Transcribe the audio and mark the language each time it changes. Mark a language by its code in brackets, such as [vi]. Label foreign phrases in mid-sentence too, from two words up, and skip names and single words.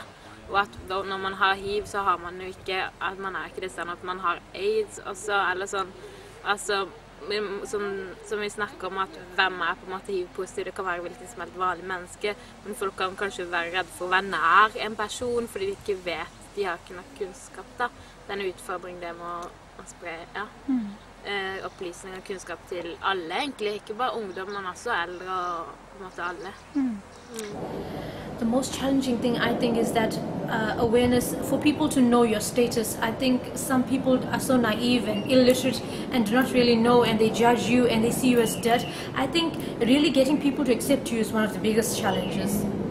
[no] Og at når man har HIV, så har man jo ikke, at man ikke det sånn at man har AIDS også, eller sånn, altså, som vi snakker om at hvem på en måte HIV-positiv, det kan være hvilket som helst vanlig menneske, men folk kan kanskje være redde for å være nær en person, fordi de ikke vet, de har ikke nok kunnskap da. Det en utfordring det med å spre, ja. Opplysning og kunnskap til alle, egentlig, ikke bare ungdom, men også eldre og på en måte alle. [en] The most challenging thing I think is that awareness for people to know your status. I think some people are so naive and illiterate and do not really know, and they judge you and they see you as dirt. I think really getting people to accept you is one of the biggest challenges.